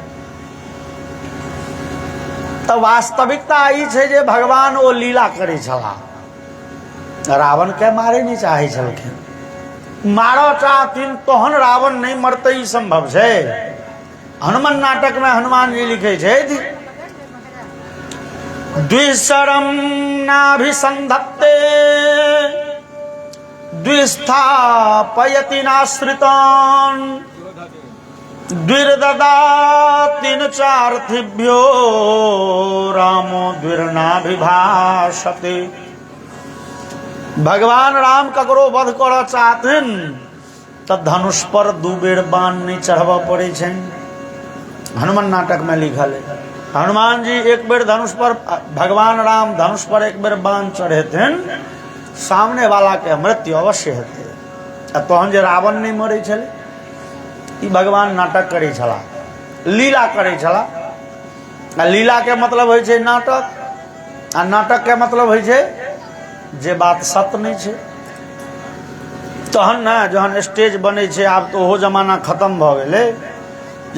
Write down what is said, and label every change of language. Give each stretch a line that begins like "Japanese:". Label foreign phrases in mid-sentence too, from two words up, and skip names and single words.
Maithili: तो वास्तविकता ई छै जे भगवान ओ लीला करै छलाह। रावण के मारे नहीं चाहे छलखिन। मारो चाहथिन तहन रावण नहीं मरते, ई संभव छै। हनुमान नाटक में हनुमान जी लिखे छे
Sanskrit: द्विशरम नाभिसंधत्ते द्विस्थापयति नाश्रितान् द्विर्ददाति न चार्थिभ्यो रामो द्विर्नाभिभाषते।
Maithili: भगवान राम ककरो वध कर चाहथिन तो धनुष पर 2 बेर बाण नहीं चढ़वा पड़े छे। हनुमान नाटक में लिखल है हनुमान जी एक बेर धनुष पर, भगवान राम धनुष पर एक बेर बाण चढ़ेथिन, सामने वाला के मृत्यु अवश्य हेते। तहन जे रावण नहीं मरे छले, ई भगवान नाटक करे छला, लीला करे छला। आ लीला के मतलब होइ छै नाटक, आ नाटक के मतलब होइ छै जे बात सत्य नहीं छै। तहन ना जहन स्टेज बने छै, आब तो ओहो जमाना खत्म भ गेले।